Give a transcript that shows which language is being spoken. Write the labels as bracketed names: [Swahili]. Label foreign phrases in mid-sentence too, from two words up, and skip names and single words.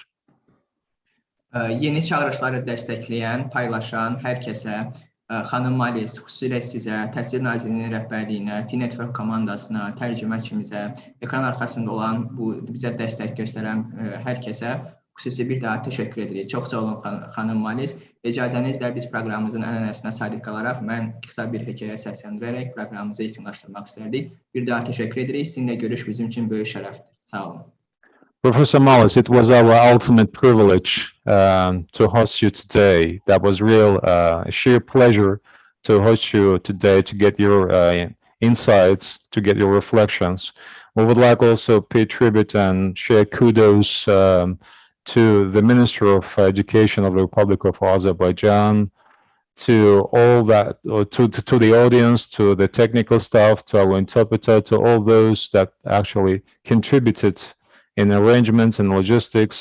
[Azerbaijani] Yeni çağırışları dəstəkləyən, paylaşan hər kəsə, xanım Mullis, xüsusilə sizə, Təhsil Nazirliyinin rəhbərliyinə, T-Network komandasına, tərcüməkimizə, ekran arxasında olan, bizə dəstək göstərən hər kəsə xüsusi bir daha təşəkkür edirik. Çox sağ olun, xanım Mullis. İcazənizlə biz proqramımızın ənənəsinə sadiq qalaraq, mən qısa bir hekayə səsləndirərək proqramımızı yekunlaşdırmaq istərdik. Bir daha təşəkkür edirik. Sizinlə görüş bizim üçün böyük şərəfdir. Sağ olun. [English] Professor Mullis, it was our ultimate privilege to host you today. That was a sheer pleasure to host you today, to get your insights, to get your reflections. We would like also pay tribute and share kudos to the Minister of Education of the Republic of Azerbaijan, to all that, to the audience, to the technical staff, to our interpreter, to all those that actually contributed in arrangements and logistics.